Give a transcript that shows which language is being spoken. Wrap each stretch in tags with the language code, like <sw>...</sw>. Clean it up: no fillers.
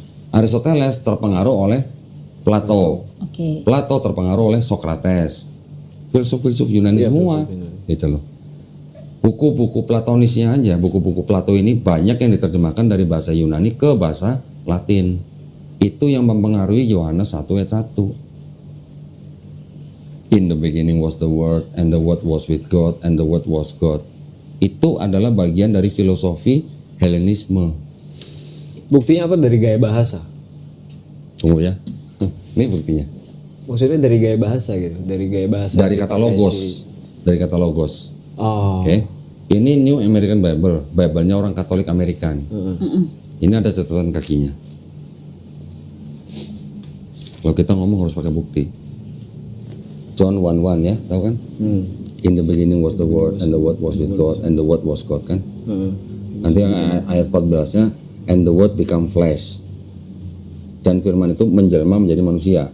<id>Aristoteles terpengaruh oleh Plato. Plato terpengaruh oleh Socrates. Filsuf-filsuf Yunani semua. Gitu loh. Buku-buku Platonisnya aja, buku-buku Plato ini banyak yang diterjemahkan dari bahasa Yunani ke bahasa Latin. Itu yang mempengaruhi Yohanes 1 ayat 1.</id> <en>In the beginning was the Word, and the Word was with God, and the Word was God.</en> <id>Itu adalah bagian dari filosofi Helenisme. Buktinya apa dari gaya bahasa? Tunggu ya. Ini buktinya. Maksudnya dari gaya bahasa gitu, dari gaya bahasa. Dari kata logos. Dari kata logos. Oh. Oke. Ini New American Bible, Bible-nya orang Katolik Amerika nih. Ini ada catatan kakinya. Kalau kita ngomong harus pakai bukti. John 1:1 ya, tahu kan?</id> <en>In the beginning was the Word, and the Word was with God, and the Word was God kan?</en> <id>Nanti yang ayat 14-nya,</id> <en>and the Word become flesh.</en> <id>Dan firman itu menjelma menjadi manusia.</id>